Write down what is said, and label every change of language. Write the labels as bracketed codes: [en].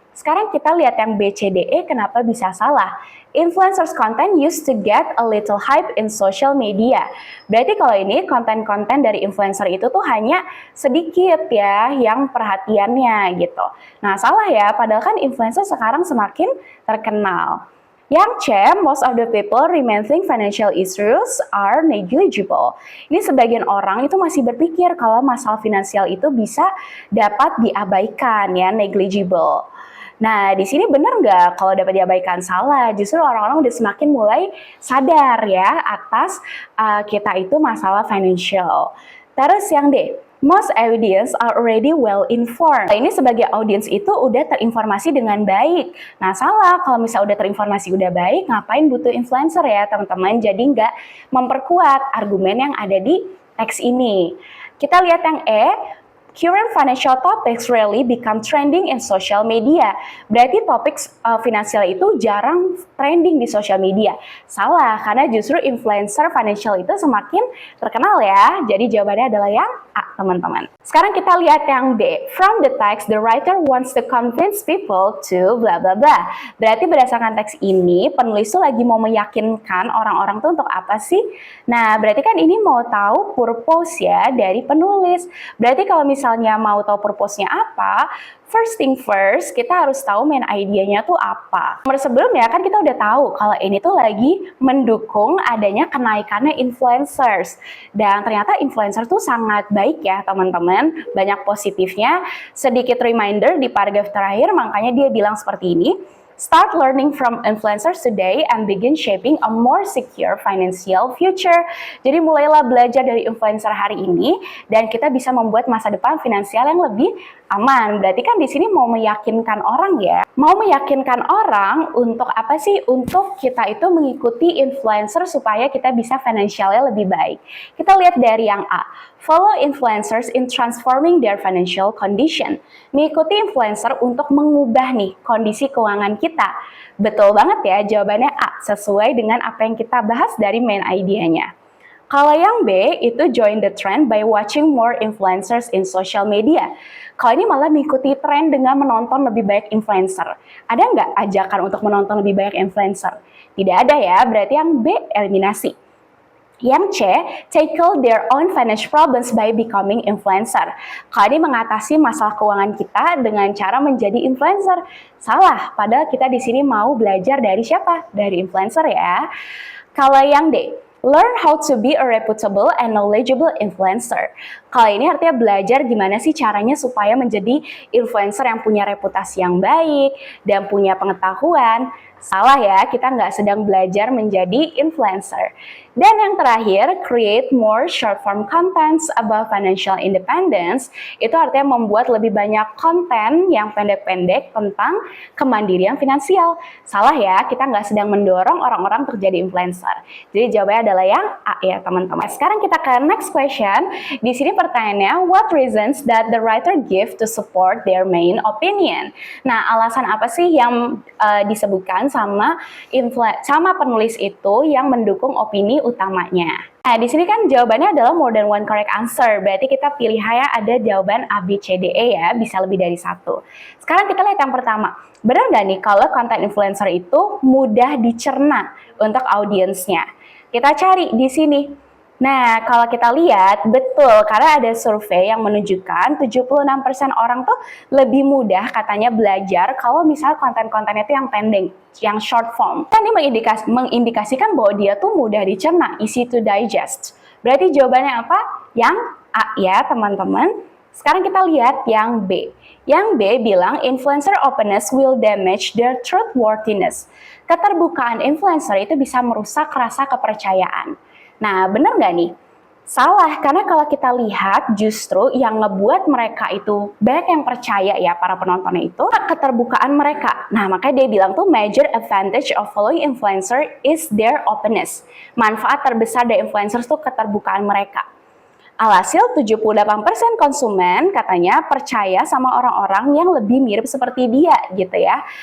[id] Sekarang kita lihat yang B, C, D, E kenapa bisa salah. [en] Influencers content used to get a little hype in social media. [id] Berarti kalau ini konten-konten dari influencer itu tuh hanya sedikit ya yang perhatiannya gitu. Nah salah ya, padahal kan influencer sekarang semakin terkenal. Yang C, [en] most of the people remembering financial issues are negligible. [id] Ini sebagian orang itu masih berpikir kalau masalah finansial itu bisa dapat diabaikan ya, negligible. Nah, di sini benar nggak kalau dapat diabaikan? Salah. Justru orang-orang udah semakin mulai sadar ya atas kita itu masalah financial. Terus yang D, [en] most audience are already well informed. [id] Ini sebagai audience itu udah terinformasi dengan baik. Nah, salah. Kalau misalnya udah terinformasi udah baik, ngapain butuh influencer ya, teman-teman? Jadi nggak memperkuat argumen yang ada di teks ini. Kita lihat yang E, [en] current financial topics rarely become trending in social media. [id] Berarti topik finansial itu jarang trending di social media. Salah, karena justru influencer financial itu semakin terkenal ya. Jadi jawabannya adalah yang A, teman-teman. Sekarang kita lihat yang D. [en] From the text, the writer wants to convince people to bla bla bla. [id] Berarti berdasarkan teks ini, penulis tuh lagi mau meyakinkan orang-orang tuh untuk apa sih? Nah, berarti kan ini mau tahu purpose ya dari penulis. Berarti kalau misalnya mau tahu purpose-nya apa, [en] first thing first, [id] kita harus tahu main idenya tuh apa. Nomor sebelumnya kan kita udah tahu kalau ini tuh lagi mendukung adanya kenaikannya influencers. Dan ternyata influencer tuh sangat baik ya teman-teman, banyak positifnya. Sedikit reminder di paragraf terakhir, makanya dia bilang seperti ini. [en] Start learning from influencers today and begin shaping a more secure financial future. [id] Jadi mulailah belajar dari influencer hari ini dan kita bisa membuat masa depan finansial yang lebih aman. Berarti kan di sini mau meyakinkan orang ya. Mau meyakinkan orang untuk apa sih? Untuk kita itu mengikuti influencer supaya kita bisa finansialnya lebih baik. Kita lihat dari yang A. [en] Follow influencers in transforming their financial condition. [id] Mengikuti influencer untuk mengubah nih kondisi keuangan kita. Betul banget ya, jawabannya A, sesuai dengan apa yang kita bahas dari main idenya. Kalau yang B, itu [en] join the trend by watching more influencers in social media. [id] Kalau ini malah mengikuti tren dengan menonton lebih banyak influencer. Ada nggak ajakan untuk menonton lebih banyak influencer? Tidak ada ya, berarti yang B, eliminasi. Yang C, [en] tackle their own financial problems by becoming influencer. [id] Kalau ini mengatasi masalah keuangan kita dengan cara menjadi influencer. Salah, padahal kita di sini mau belajar dari siapa? Dari influencer ya. Kalau yang D, [en] learn how to be a reputable and knowledgeable influencer. [id] Kalau ini artinya belajar gimana sih caranya supaya menjadi influencer yang punya reputasi yang baik dan punya pengetahuan. Salah ya, kita nggak sedang belajar menjadi influencer. Dan yang terakhir, [en] create more short form contents about financial independence. [id] Itu artinya membuat lebih banyak konten yang pendek-pendek tentang kemandirian finansial. Salah ya, kita nggak sedang mendorong orang-orang untuk jadi influencer. Jadi jawabannya adalah yang A ya teman-teman. Sekarang kita ke [en] next question. [id] Di sini pertanyaannya, [en] what reasons that the writer give to support their main opinion? [id] Nah, alasan apa sih yang disebutkan sama penulis itu yang mendukung opini utamanya? Nah, di sini kan jawabannya adalah [en] more than one correct answer. [id] Berarti kita pilih ya ada jawaban A, B, C, D, E ya, bisa lebih dari satu. Sekarang kita lihat yang pertama. Benar nggak nih kalau konten influencer itu mudah dicerna untuk audiensnya? Kita cari di sini. Nah, kalau kita lihat, betul, karena ada survei yang menunjukkan 76% orang tuh lebih mudah katanya belajar kalau misal konten-kontennya itu yang pendek, yang short form. Kan ini mengindikasikan bahwa dia tuh mudah dicerna, [en] easy to digest. [id] Berarti jawabannya apa? Yang A ya, teman-teman. Sekarang kita lihat yang B. Yang B bilang [en] influencer openness will damage their trustworthiness. [id] Keterbukaan influencer itu bisa merusak rasa kepercayaan. Nah, benar nggak nih? Salah, karena kalau kita lihat justru yang ngebuat mereka itu banyak yang percaya ya para penontonnya itu keterbukaan mereka. Nah, makanya dia bilang tuh [en] major advantage of following influencer is their openness. [id] Manfaat terbesar dari influencers tuh keterbukaan mereka. Alhasil 78% konsumen katanya percaya sama orang-orang yang lebih mirip seperti dia gitu ya.